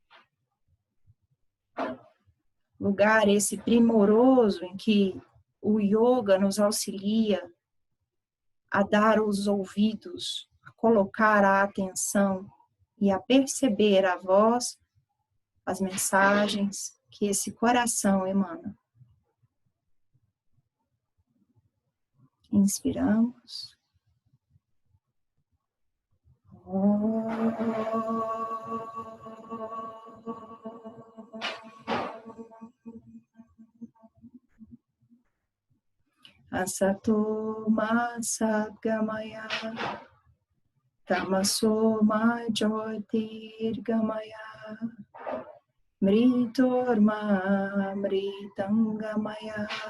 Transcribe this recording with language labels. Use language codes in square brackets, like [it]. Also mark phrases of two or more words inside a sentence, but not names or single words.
[pt] lugar esse primoroso em que o yoga nos auxilia a dar os ouvidos, a colocar a atenção e a perceber a voz, as mensagens que esse coração emana. Inspiramos. [sa] Asato ma sadgamaya, tamaso ma jyotirgamaya, mritor ma mritangamaya.